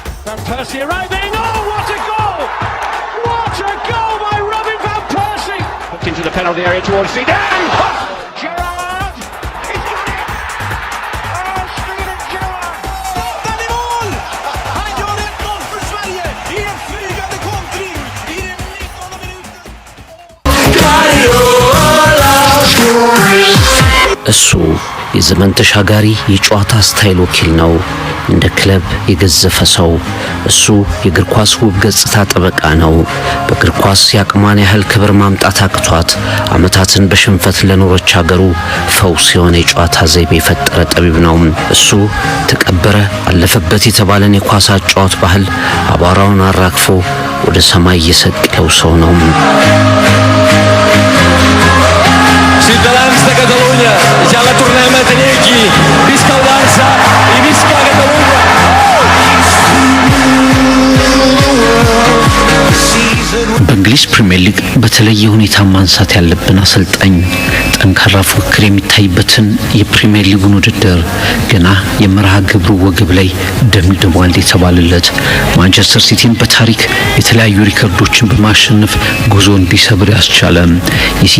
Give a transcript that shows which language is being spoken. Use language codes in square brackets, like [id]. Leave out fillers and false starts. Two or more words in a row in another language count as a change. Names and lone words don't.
[en] Van Persie arriving. Oh, what a goal! What a goal by Robin van Persie! Hooked into the penalty area towards Zidane. Gerrard! He's got it! Oh, Steven Gerrard! [sv] Den i mål! Han gör 1-0 för Sverige i en flygande kontring i den 19:e minuten. [am] እሱ የዘመን ተሻጋሪ የጨዋታ ስታይል ወኪል ነው። እንደ ክለብ የገዘፈ ሰው እሱ የእግር ኳስ ውብ ገጽታ ጠበቃ ነው። በእግር ኳስ ያቅማን ያህል ክብር ማምጣት አቅቷት አመታትን በሽንፈት ለኖረች ሀገሩ ፈውስ የሆነ የጨዋታ ዘይቤ የፈጠረ ጠቢብ ነው። እሱ ተቀበረ አለፈበት የተባለን የኳስ አጨዋወት ባህል አቧራውን አራግፎ ወደ ሰማይ የሰቀለው ሰው ነው። [ca] Ciutadans de Catalunya, ja la tornem a tenir aquí. Visca el Barça i visca Catalunya! [am] በእንግሊዝ ፕሪሚየር ሊግ በተለየ ሁኔታ ማንሳት ያለብን አሰልጣኝ ጠንካራ ፉክክር የሚታይበትን የፕሪሚየር ሊጉን ውድድር ገና የመርሃ ግብሩ ወገብ ላይ ደምድሟል የተባለለት ማንቸስተር ሲቲን በታሪክ የተለያዩ ሪከርዶችን በማሸነፍ ጉዞ እንዲሰብር ያስቻለ የሲቲ